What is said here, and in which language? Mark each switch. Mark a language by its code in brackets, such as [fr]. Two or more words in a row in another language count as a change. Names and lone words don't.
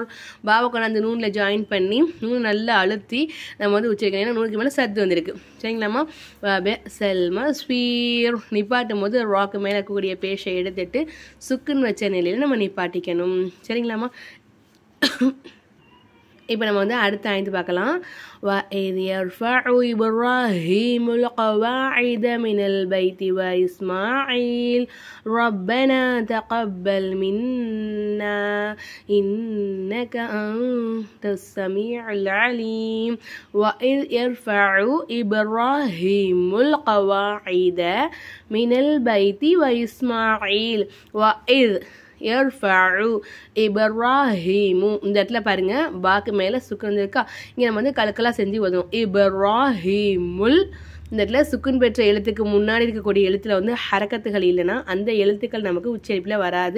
[ta] பாவை கொண்டாந்து நூனில் ஜாயின் பண்ணி நூன் நல்லா அழுத்தி நம்ம வந்து உச்சரிக்கணும். ஏன்னா நூனுக்கு மேலே சத்து வந்திருக்கு. சரிங்களாம்மா? [ar] بئس المصير [ta] நிப்பாட்டும் போது ராக்கு மேலே இருக்கக்கூடிய பேஷை எடுத்துட்டு சுக்குன்னு வச்ச நிலையில் நம்ம நிப்பாட்டிக்கணும். சரிங்களாம்மா? இப்போ நம்ம வந்து அடுத்த ஆயத்து பார்க்கலாம். [ar] وَإِذْ يَرْفَعُ إِبْرَاهِيمُ الْقَوَاعِدَ مِنَ الْبَيْتِ وَإِسْمَاعِيلُ رَبَّنَا تَقَبَّلْ مِنَّا إِنَّكَ أَنْتَ السَّمِيعُ الْعَلِيمُ. وَإِذْ يَرْفَعُ إِبْرَاهِيمُ الْقَوَاعِدَ مِنَ الْبَيْتِ وَإِسْمَاعِيلُ. وَإِذْ يَرْفَعُ إِبْرَاهِيمُ [ta] இந்த இடத்துல பாருங்க பாக்கு மேலே சுக்கு இருக்கா. இங்கே நம்ம வந்து கலக்கலாக செஞ்சு ஓதுவோம். இப்ராஹீமுல் இந்த இடத்துல சுக்குன் பெற்ற எழுத்துக்கு முன்னாடி இருக்கக்கூடிய எழுத்தில் வந்து ஹரக்கத்துகள் இல்லைன்னா அந்த எழுத்துக்கள் நமக்கு உச்சரிப்பில் வராது.